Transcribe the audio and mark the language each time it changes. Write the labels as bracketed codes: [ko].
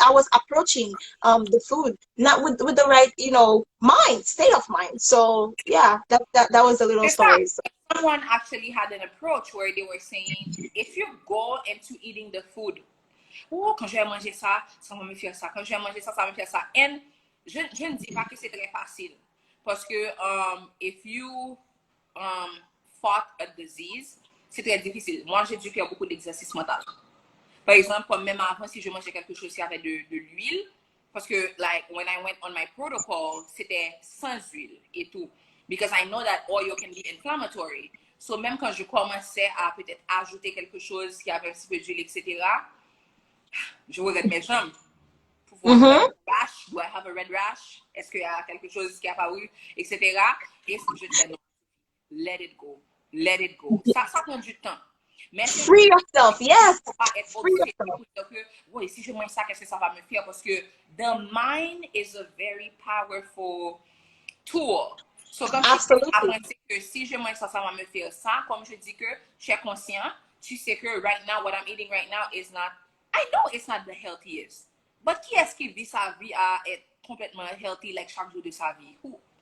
[en] I was approaching the food not with the right, state of mind. So yeah, that was a little story. So. Someone actually had an approach where they were saying, if you go into eating the food, [fr] quand je vais manger ça, ça va me faire ça. Quand je vais manger ça, ça va me faire ça. And je ne dis pas que c'est très facile. Parce que [en] if you fought a disease, [fr] c'est très difficile. Moi, j'ai dû faire beaucoup d'exercices mentaux. Par exemple, même avant, si je mangeais quelque chose qui avait de l'huile, Parce que, like, [en] when I went on my protocol, [fr] c'était sans huile et tout. [en] Because I know that oil can be inflammatory. [fr] So, même quand je commençais à peut-être ajouter quelque chose qui avait un petit peu d'huile, etc., je regarde mes jambes pour voir rash. [en] Do I have a red rash? [fr] Est-ce qu'il y a quelque chose qui a apparu, etc. Et je disais non, [en] let it go. Let it go. [fr] Ça prend du temps. Mais [en] free yourself, yes. [fr] Pas être [en] free yourself. [fr] Oui, si je mange ça, qu'est-ce que ça va me faire? Parce que [en] the mind is a very powerful tool. [fr] So, comme je que si je mange ça, ça va me faire ça. Comme je dis que je suis conscient, tu sais que [en] right now, what I'm eating right now is not, I know it's not the healthiest. [fr] But qui est-ce qui vit sa vie à être complètement healthy, like chaque jour de sa vie? Who?